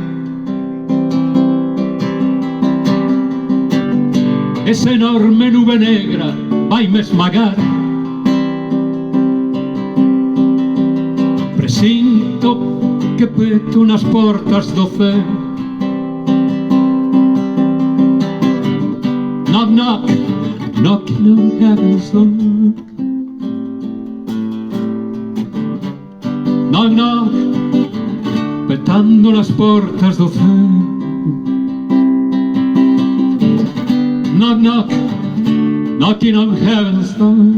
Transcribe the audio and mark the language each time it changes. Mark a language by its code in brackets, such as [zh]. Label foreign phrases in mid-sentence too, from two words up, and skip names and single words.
[gl] Esa enorme nube negra vaime esmagar. Presinto que peto nas portas do ceo. [en] Knock, knock, knocking on heaven's door. Knock, knock, [gl] petando nas portas do ceo. [en] Knock, knock, knocking on heaven's door.